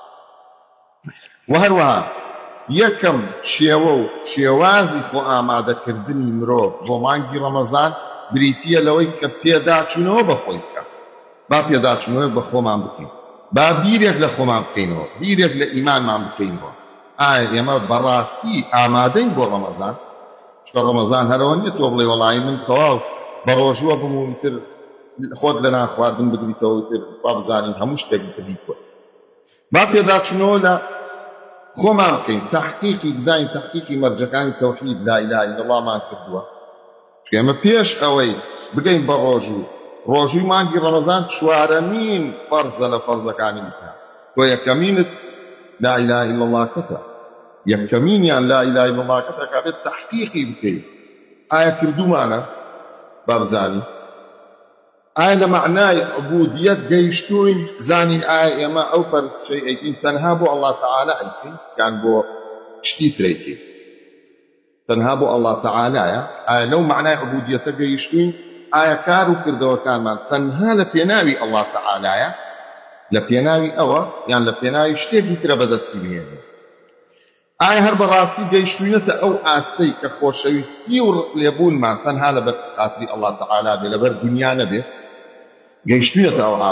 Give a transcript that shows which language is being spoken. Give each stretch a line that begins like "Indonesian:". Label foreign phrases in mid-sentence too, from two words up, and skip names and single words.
Central Kurdish: و هەروەها یەکەم شێوە و شێوازی خۆ ئامادەکردنی مرۆڤ بۆ مانگی ڕەمەزان بریتیە لەوەی کە پێداچوونەوە بە خۆی بکە با پێداچوونەوە بە خۆمان بکەین با بیرێک لە خۆمان بکەینەوە بیرێک لە ئیمانمان بکەینەوە ئایا ئێمە بەڕاستی ئامادەین بۆ ڕەمەزان چکە ڕەمەزان هەرەوە نیە تۆ بڵێ وەڵی من تەواو بە ڕۆژووە بمونتر خۆت لە نان خواردن بگریتەوە تر با بزانین هەموو شتێک بکەیت با پێداچوونەوە لە خۆمان بکەین تحقیقی بزانین تحقیقی مەرجەکانی تەوحید
Arabic: لا إله إلا الله
Central Kurdish: مان کردووە چکە ئێمە پێش ئەوەی بگەین بە ڕۆژووی مانگی ڕەمەزان چوارەمین فەرزە لە فەرزەکانی ئیسلام تۆ یەکەمینت
Arabic: لا إله إلا الله
Central Kurdish: کەتە یەکەمینیان
Arabic: لا إله إلا الله
Central Kurdish: کەتە کابێت تحقیقی بکەیت ئایا کردومانە با بزانین ئایا لە معنای عبودیەت گەیشتوین زانین ئایا ئێمە ئەو پەرستشەی ئەیکەین تەنها بۆ
Arabic: الله تعالی
Central Kurdish: ئەیکەین یان بۆ شتی تر ئەیکەین تەنها بۆ الله تعالایە ئایا لەو معنای عبودیەتە گەیشتوین ئایا کار و کردەوەکانمان تەنها لە پێناوی الله تعالایە لە پێناوی ئەوە یان لە پێناوی شتێکی ترە بەدەستی بهێنین ئایا هەر بەڕاستی گەیشتوینەتە ئەو ئاستەی کە خۆشەویستی و لێبوونمان تەنها لەبەر خاتری
Arabic: الله تعالی
Central Kurdish: بێ لەبەر دنیا نەبێ گەیشتوینەتە